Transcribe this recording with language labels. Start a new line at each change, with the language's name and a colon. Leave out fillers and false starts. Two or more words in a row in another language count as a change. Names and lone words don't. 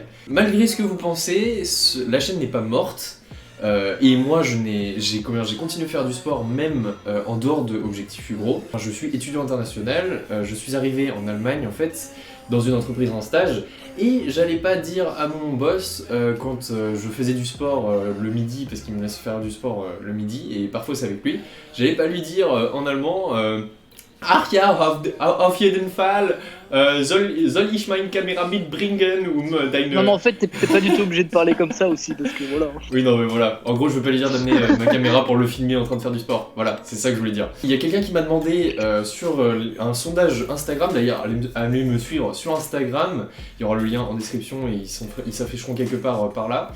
French: Malgré ce que vous pensez, la chaîne n'est pas morte, et moi j'ai continué à faire du sport même en dehors de Objectif Hugo. Je suis étudiant international, je suis arrivé en Allemagne en fait, dans une entreprise en stage, et j'allais pas dire à mon boss quand je faisais du sport le midi, parce qu'il me laisse faire du sport le midi, et parfois c'est avec lui, j'allais pas lui dire en allemand
German: Ach ja, auf jeden Fall soll ich meine Kamera mitbringen deine...
French: Non mais en fait t'es pas du tout obligé de parler comme ça aussi parce que voilà. Oui non mais voilà, en gros je veux pas lui dire d'amener ma caméra pour le filmer en train de faire du sport, voilà, c'est ça que je voulais dire. Il y a quelqu'un qui m'a demandé sur un sondage Instagram, d'ailleurs allez me suivre sur Instagram, il y aura le lien en description et ils s'afficheront quelque part par là.